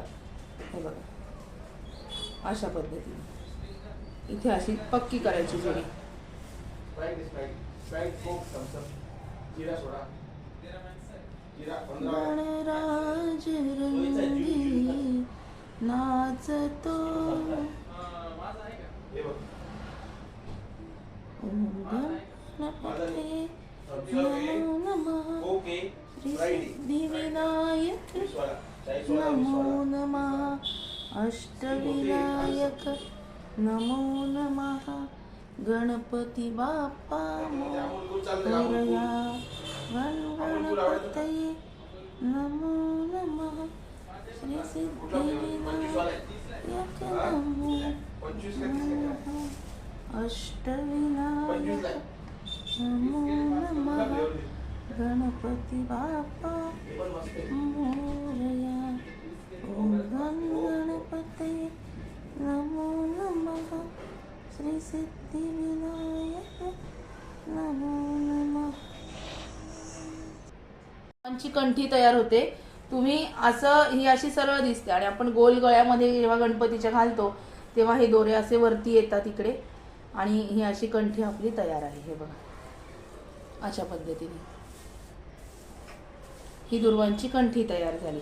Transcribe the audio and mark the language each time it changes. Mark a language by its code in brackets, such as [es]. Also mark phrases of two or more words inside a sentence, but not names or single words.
[mr] हे बघा, अशा पद्धतीने इथे अशी पक्की करायची जुडी. गणराज रंगी नाचतो [sa] गणपते नमो नमः सिद्धिविनायक नमो नमः अष्टविनायक नमो नमः [mr] गणपती बाप्पा मोरया [sa] गणपतये नमो नमः श्री सिद्धिविनायक नमो नमः अष्टविनायक नमो नमः [mr] गणपती बाप्पा मोरया [sa] ओम गणपतये नमो नमः श्री सिद्धिविनायक नमो नमः. [mr] ची कंठी तयार होते. तुम्ही असं ही अशी सरळ दिसते आणि आपण गोल गळ्यामध्ये जेव्हा गणपतीच्या घालतो तेव्हा हे दोरे असे वरती येतात इकडे आणि ही अशी कंठी आपली तयार आहे. हे बघा, अशा पद्धतीने ही दुर्वांची कंठी तयार झाली.